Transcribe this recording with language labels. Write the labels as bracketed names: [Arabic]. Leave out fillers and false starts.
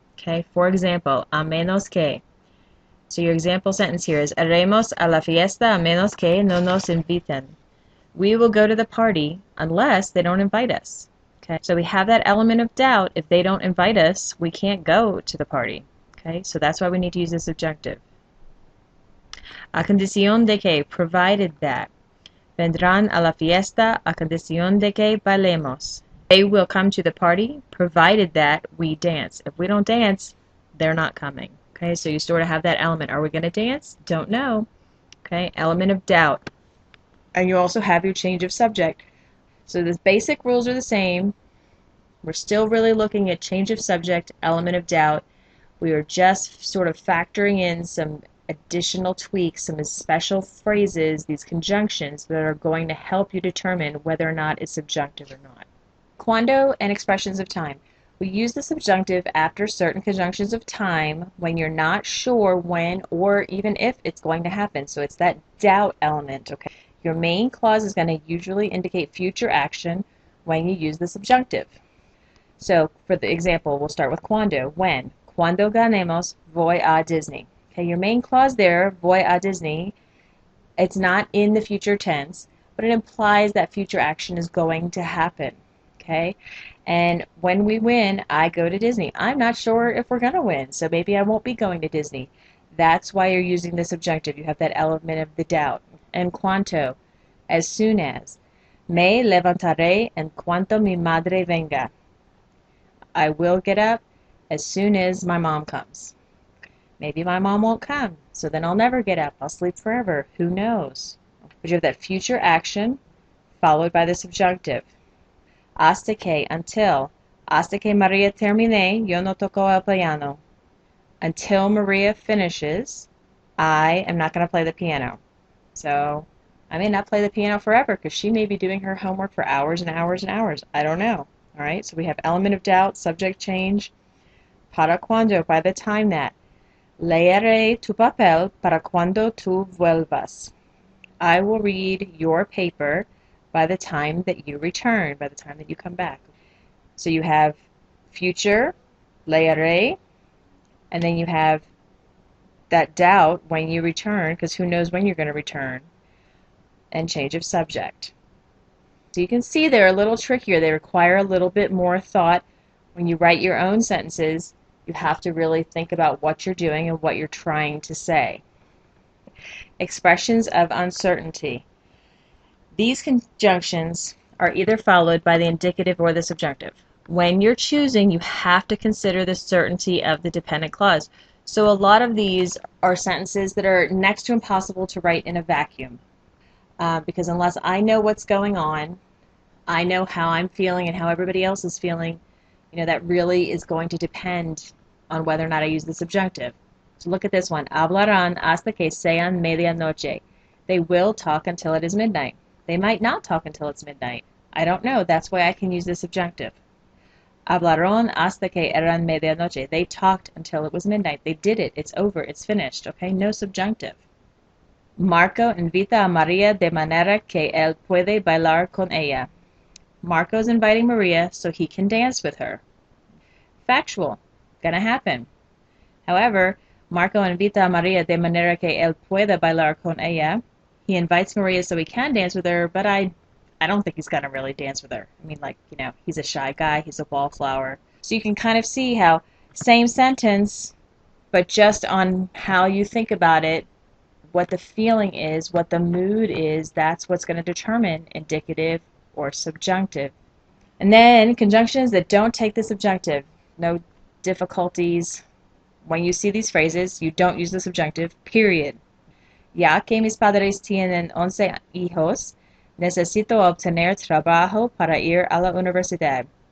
[English] Okay, for example, a menos que. So your example sentence here is [Spanish] iremos a la fiesta a menos que no nos inviten. [English] We will go to the party unless they don't invite us. Okay, so we have that element of doubt. If they don't invite us, we can't go to the party. Okay, so that's why we need to use the subjunctive. [Spanish] A condición de que, [English] provided that. [Spanish] Vendrán a la fiesta a condición de que bailemos. [English] They will come to the party, provided that we dance. If we don't dance, they're not coming. Okay, so you sort of have that element. Are we going to dance? Don't know. Okay, element of doubt. And you also have your change of subject. So the basic rules are the same. We're still really looking at change of subject, element of doubt. We are just sort of factoring in some additional tweaks, some special phrases, these conjunctions that are going to help you determine whether or not it's subjunctive or not. Cuando and expressions of time. We use the subjunctive after certain conjunctions of time when you're not sure when or even if it's going to happen. So it's that doubt element, okay? Your main clause is going to usually indicate future action when you use the subjunctive. So for the example, we'll start with cuando. When? [Spanish] Cuando ganemos, voy a Disney. [English] Okay, your main clause there, [Spanish] voy a Disney, [English] it's not in the future tense, but it implies that future action is going to happen. Okay? And when we win, I go to Disney. I'm not sure if we're going to win, so maybe I won't be going to Disney. That's why you're using the subjunctive. You have that element of the doubt. En cuanto, as soon as. [Spanish] Me levantaré en cuanto mi madre venga. [English] I will get up as soon as my mom comes. Maybe my mom won't come, so then I'll never get up. I'll sleep forever. Who knows? But you have that future action followed by the subjunctive. [Spanish] Hasta que, until. Hasta que Maria termine, yo no toco el piano. [English] Until Maria finishes, I am not going to play the piano. So I may not play the piano forever because she may be doing her homework for hours and hours and hours. I don't know. All right, so we have element of doubt, subject change. Para cuando, by the time that. [Spanish] Leeré tu papel para cuando tú vuelvas. [English] I will read your paper by the time that you return, by the time that you come back. So you have future, leeré, and then you have that doubt when you return, because who knows when you're going to return, and change of subject. So you can see they're a little trickier. They require a little bit more thought. When you write your own sentences, you have to really think about what you're doing and what you're trying to say. Expressions of uncertainty. These conjunctions are either followed by the indicative or the subjunctive. When you're choosing, you have to consider the certainty of the dependent clause. So a lot of these are sentences that are next to impossible to write in a vacuum. Because unless I know what's going on, I know how I'm feeling and how everybody else is feeling, that really is going to depend on whether or not I use the subjunctive. So look at this one. [Spanish] Hablarán hasta que sean medianoche. [English] They will talk until it is midnight. They might not talk until it's midnight. I don't know. That's why I can use the subjunctive. [Spanish] Hablaron hasta que eran medianoche. [English] They talked until it was midnight. They did it. It's over. It's finished. Okay? No subjunctive. [Spanish] Marco invita a María de manera que él puede bailar con ella. [English] Marco's inviting Maria so he can dance with her. Factual. Gonna happen. [Spanish] However, Marco invita a María de manera que él pueda bailar con ella. [English] He invites Maria so he can dance with her, but I don't think he's gonna really dance with her. I mean, he's a shy guy, he's a wallflower. So you can kind of see how same sentence, but just on how you think about it, what the feeling is, what the mood is, that's what's going to determine indicative or subjunctive. And then conjunctions that don't take the subjunctive. No difficulties. When you see these phrases, you don't use the subjunctive, period. [Spanish] Ya que mis padres tienen 11 hijos, necesito obtener trabajo para ir a la universidad.